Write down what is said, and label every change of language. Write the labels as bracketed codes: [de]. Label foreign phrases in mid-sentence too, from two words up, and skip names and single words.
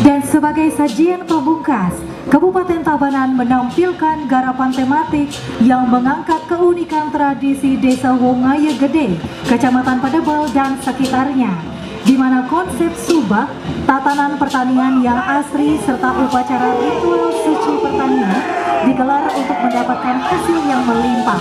[id] Sebagai sajian pemungkas, Kabupaten Tabanan menampilkan garapan tematik yang mengangkat keunikan tradisi Desa Wongaya Gede, Kecamatan Padebel dan sekitarnya, di mana konsep subak, tatanan pertanian yang asri serta upacara ritual suci pertanian digelar untuk mendapatkan hasil yang melimpah.